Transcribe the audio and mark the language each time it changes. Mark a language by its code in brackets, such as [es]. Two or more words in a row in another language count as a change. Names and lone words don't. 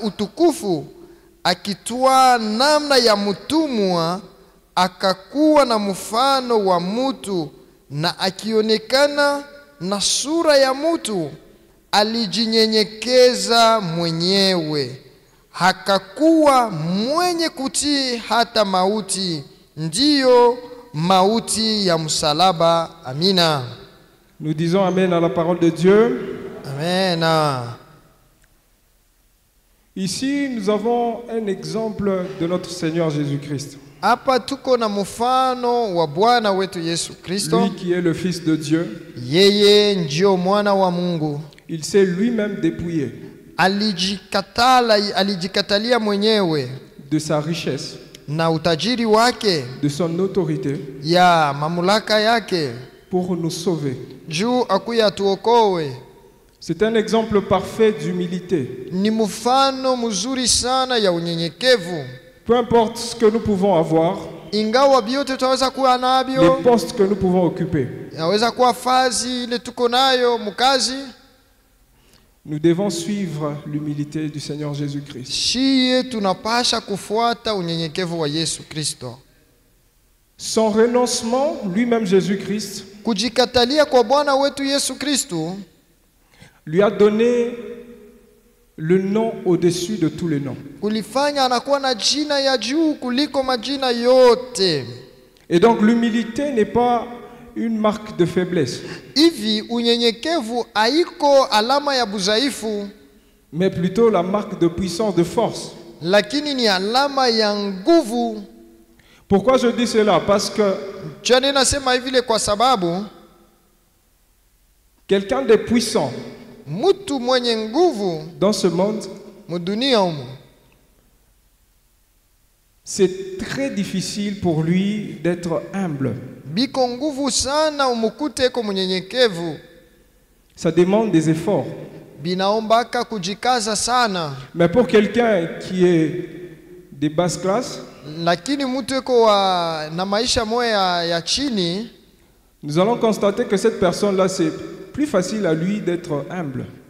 [sw] utukufu, akitwaa namna ya mtumwa, akakuwa na mfano wa mtu, na akionekana na sura ya mtu, alijinyenyekeza mwenyewe, hakakuwa mwenye kutii hata mauti, ndiyo mauti ya msalaba. Amina. [fr] Nous disons amen à la parole de Dieu. Amen. Ici, nous avons un exemple de notre Seigneur Jésus-Christ. [sw] Hapa tuko na mfano wa Bwana wetu Yesu Kristo. [fr] Lui qui est le Fils de Dieu. [sw] Yeye ndio mwana wa Mungu. [fr] Il s'est lui-même dépouillé. [sw] Alijikatalia mwenyewe [fr] de sa richesse, [sw] na utajiri wake, [fr] de son autorité, [sw] ya mamlaka yake, [fr] pour nous sauver. [sw] juu akuya tuokoe. [fr] C'est un exemple parfait d'humilité. [sw] Ni mfano mzuri sana ya unyenyekevu. [fr] Peu importe ce que nous pouvons avoir, [sw] ingawa biote tutaweza kuwa nabyo, [fr] les postes que nous pouvons occuper, [sw] yaweza kuwa fazi ile tuko nayo mukazi, [fr] nous devons suivre l'humilité du Seigneur Jésus-Christ. [sw] Shie tunapasha kufuata unyenyekevu wa Yesu Kristo. [fr] Son renoncement, lui-même Jésus-Christ, [sw] kujikatalia kwa Bwana wetu Yesu Kristo, [fr] lui a donné le nom au-dessus de tous les noms. [sw] kulifanya anakuwa na jina ya juu kuliko majina yote. [fr] Et donc l'humilité n'est pas une marque de faiblesse. [sw] Hivi unyenyekevu haiko alama ya budhaifu, [fr] mais plutôt la marque de puissance, de force. [sw] lakini ni alama ya nguvu. [fr] Pourquoi je dis cela? Parce que [sw] Jana nasema hivi kwa sababu [fr] quelqu'un de puissant [sw] mtu mwenye nguvu [fr] dans ce monde [sw] mudunia humu [fr] c'est très difficile pour lui d'être humble. Ça demande des efforts. Mais pour quelqu'un qui est de basse classe, nous allons constater que cette personne-là, c'est plus facile à lui d'être humble.